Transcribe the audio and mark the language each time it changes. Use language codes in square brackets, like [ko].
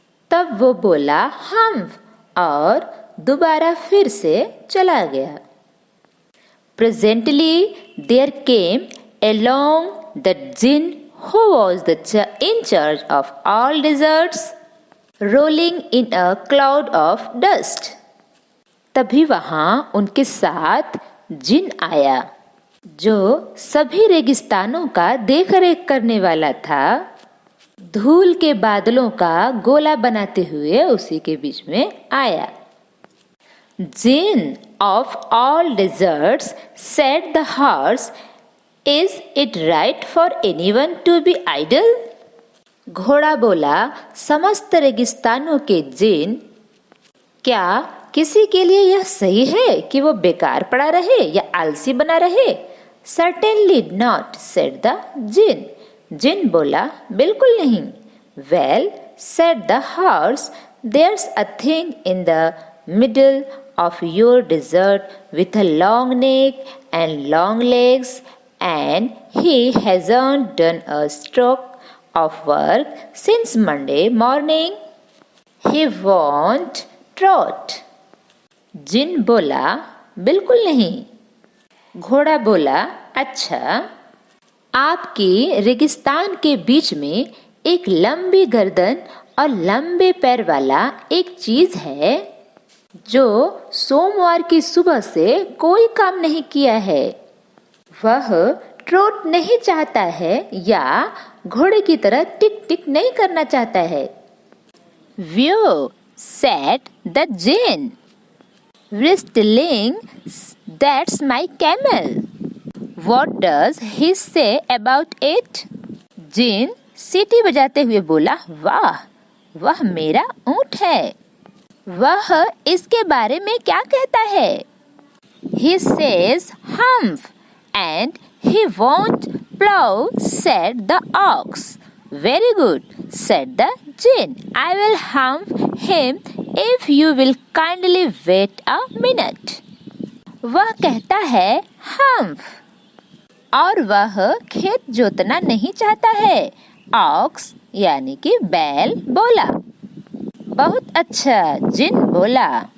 [hi] तब वो बोला हम्फ और दोबारा फिर से चला गया। [en] Presently there came along the jinn who was in charge of all deserts, rolling in a cloud of dust. [hi] तभी वहां उनके साथ जिन आया जो सभी रेगिस्तानों का देख रेख करने वाला था। धूल के बादलों का गोला बनाते हुए उसी के बीच में आया। [en] जिन of all deserts said the horse, "Is it right for anyone to be idle?" [hi] घोड़ा बोला, समस्त रेगिस्तानों के जिन, क्या किसी के लिए यह सही है कि वो बेकार पड़ा रहे या आलसी बना रहे? [en] Certainly not, said the jinn. [hi] जिन बोला, बिल्कुल नहीं। [en] Well, said the horse, there's a thing in the middle of your desert with a long neck and long legs, and he hasn't done a stroke of work since Monday morning. He won't trot. [hi] जिन बोला, बिल्कुल नहीं। घोड़ा बोला, अच्छा, आपकी रेगिस्तान के बीच में एक लंबी गर्दन और लंबे पैर वाला एक चीज है जो सोमवार की सुबह से कोई काम नहीं किया है। वह ट्रोट नहीं चाहता है या घोड़े की तरह टिक टिक नहीं करना चाहता है। [en] Whew, said the gin. Whistling, that's my camel. What does he say about it? [hi] जिन सीटी बजाते हुए बोला, वाह, वह मेरा ऊंट है। वह इसके बारे में क्या कहता है? [en] He says humph and he won't plow, said the ox. Very good, said the gin. I will humph him if you will kindly wait a minute. [hi] वह कहता है humph और वह खेत जोतना नहीं चाहता है। ऑक्स यानी कि बैल बोला। बहुत अच्छा, जिन बोला।